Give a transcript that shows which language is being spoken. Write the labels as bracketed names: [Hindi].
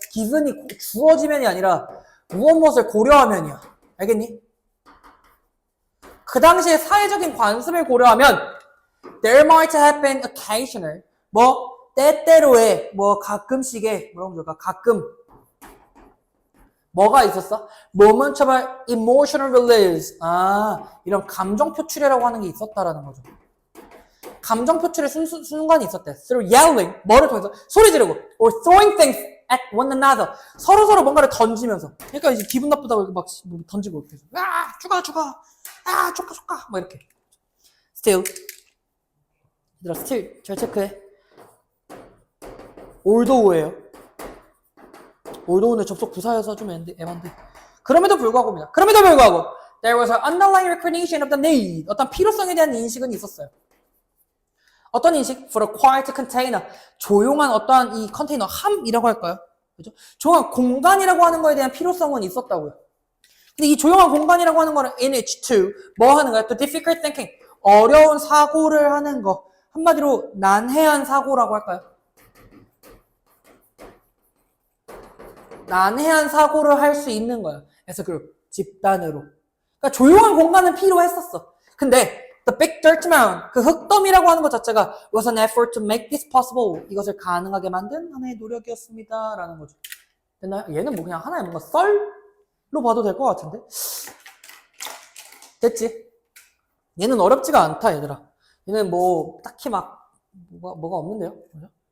[Korean] given이 주어지면이 아니라 무엇을 고려하면이야. 알겠니? 그 당시의 사회적인 관습을 고려하면 [English] there might have been occasional [Korean] 뭐 때때로의 뭐 가끔씩의 뭐라고 그럴까? 가끔 뭐가 있었어? [English] Moment of emotional release. [Korean] 이런 감정 표출이라고 하는 게 있었다라는 거죠. 감정 표출의 순간이 있었대. [English] Through yelling, [Korean] 뭐를 통해서 소리 지르고, [English] or throwing things at one another. [Korean] 서로 뭔가를 던지면서. 그러니까 이제 기분 나쁘다고 막 던지고 이렇게 해서, 죽어, 조카, 뭐 이렇게. Still, 얘들아, still 잘 체크해. although예요. althogh는 접속 부사여서 좀 애반데. 그럼에도 불구하고 [English] there was an underlying recognition of the need. [Korean] 어떤 필요성에 대한 인식은 있었어요. 어떤 인식? [English] For a quiet container. [Korean] 조용한 어떠한 이 컨테이너, 함이라고 할까요? 그죠? 조용한 공간이라고 하는 거에 대한 필요성은 있었다고요. 근데 이 조용한 공간이라고 하는 거는 [English] in which to [Korean] 뭐 하는 거야? [English] To difficult thinking. [Korean] 어려운 사고를 하는 거. 한마디로 난해한 사고라고 할까요? 난해한 사고를 할 수 있는 거야. 그래서 집단으로. 그러니까 조용한 공간은 필요했었어. [English] 근데 the big dirt mound, [Korean] 그 흙더미라고 하는 것 자체가 [English] was an effort to make this possible. [Korean] 이것을 가능하게 만든 하나의 노력이었습니다. 라는 거죠. 됐나요? 얘는 뭐 그냥 하나의 뭔가 썰로 봐도 될 것 같은데? 됐지? 얘는 어렵지가 않다, 얘들아. 얘는 뭐 딱히 막 뭐가 없는데요? 그죠?